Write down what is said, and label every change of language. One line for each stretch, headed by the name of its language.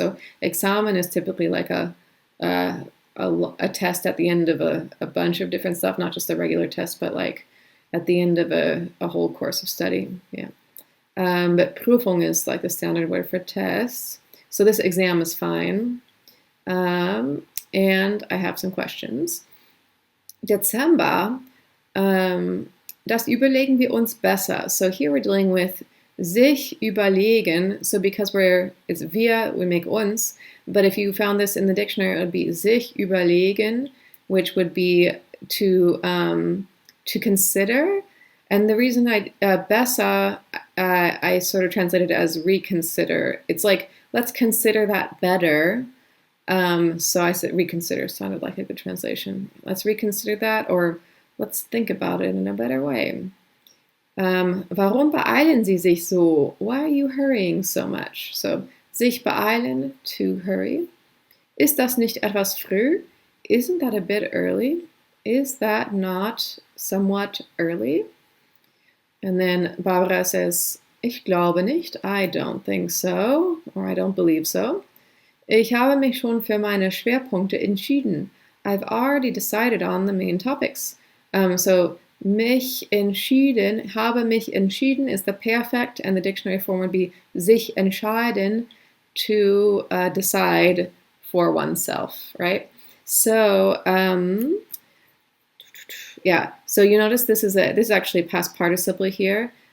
English: So examen is typically like a test at the end of a bunch of different stuff, not just a regular test, but like at the end of a whole course of study. Yeah. But Prüfung is like the standard word for tests. So this exam is fine. And I have some questions.
German: Dezember, das überlegen wir uns besser.
English: So here we're dealing with sich überlegen. So because it's wir, we make uns. But if you found this in the dictionary, it would be sich überlegen, which would be to consider. And the reason besser, I sort of translated as reconsider. It's like, let's consider that better. So I said reconsider sounded like a good translation. Let's reconsider that, or let's think about it in a better way.
German: Warum beeilen Sie sich so?
English: Why are you hurrying so much?
German: So, sich beeilen,
English: to hurry.
German: Ist das nicht etwas früh?
English: Isn't that a bit early? Is that not somewhat early? And then Barbara says,
German: ich glaube nicht,
English: I don't think so, or I don't believe so.
German: Ich habe mich schon für meine Schwerpunkte entschieden.
English: I've already decided on the main topics. So mich entschieden, habe mich entschieden is the perfect, and the dictionary form would be sich entscheiden, to decide for oneself, right? So yeah, so you notice this is actually a past participle here.